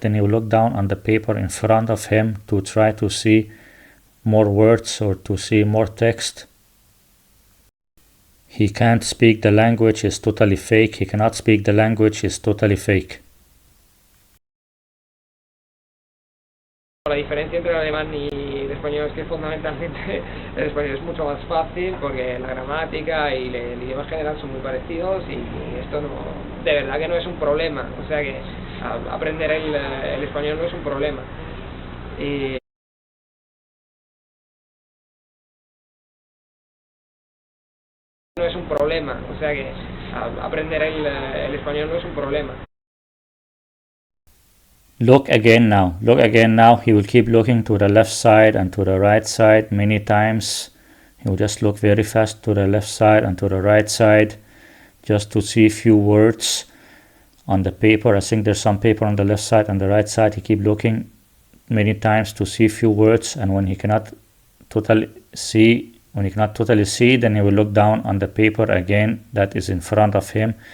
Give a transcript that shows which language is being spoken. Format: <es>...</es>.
<en>Then he will look down on the paper in front of him to try to see more words or to see more text. He can't speak the language, is totally fake. He cannot speak the language, is totally fake.</en> <es>La diferencia entre el alemán y el español es que fundamentalmente el español es mucho más fácil porque la gramática y el idioma en general son muy parecidos y esto no, de verdad que no es un problema, o sea que aprender el español no es un problema. Y no es un problema, o sea que aprender el español no es un problema.</es> <en>Look again now. Look again now. He will keep looking to the left side and to the right side many times. He will just look very fast to the left side and to the right side just to see a few words on the paper. I think there's some paper on the left side and the right side. He keep looking many times to see a few words, and when he cannot totally see, then he will look down on the paper again that is in front of him.</en>